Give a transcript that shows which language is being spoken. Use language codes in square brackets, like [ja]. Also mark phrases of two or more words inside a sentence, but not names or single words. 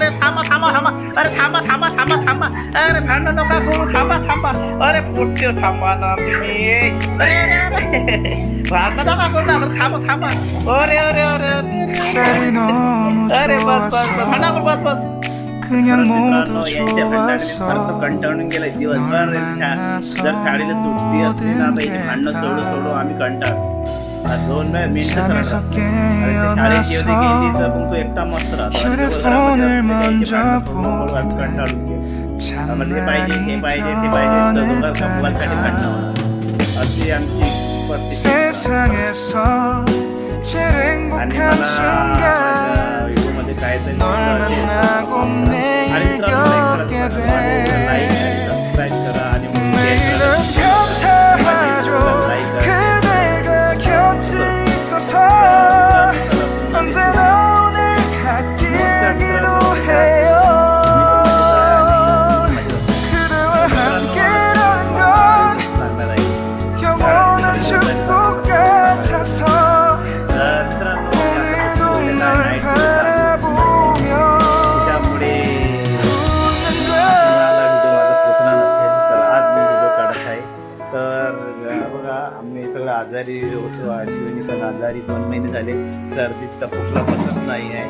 [mr] अरे थांबा थांबा थांबा. अरे थांबा थांबा थांबा थांबा. अरे भांडण नका करू. थांबा थांबा. अरे पोट्टे थांबा ना तुम्ही. अरे अरे अरे भांडण नका करू ना. थांबा थांबा. अरे अरे अरे अरे अरे बस बस भांडण करू बस बस. [ko] 그냥 모두 좋았어. [mr] कंटाळून गेला दिवसभर. जर शाळेला सुट्टी असते ना तर इथे भांडणं सोडू सोडू आम्ही कंटाळतो. 2 मिनिटं [ko] 잠에서 깨어나서 [mr] तू एकटा मस्त राहतो. [ko] 휴대폰을 먼저 보게 [mr] कंटाळून [ko] 돼 [mr] आम्हाला हे पाहिजे ते पाहिजे ते [ko] 잠만의 [mr] पाहिजे मोबाईलसाठी भांडणं. अशी आमची परिस्थिती. [ko] 세상에서 제일 행복한 순간 [mr] मध्ये काहीतरी [ko] 널 만나고 매일 겪게 돼 [mr] सबस्क्राईब करा आणि [ko] 매일은 감사하죠 그대가 곁에 있어서 언제나 오늘 갓길 기도해요 그대와 함께라는 건 영원한 축복 같아서 [mr] आजारी होतो. अश्विनी पण आजारी 2 महिने झाले. सर्दीचा खोकला बसत नाही आहे.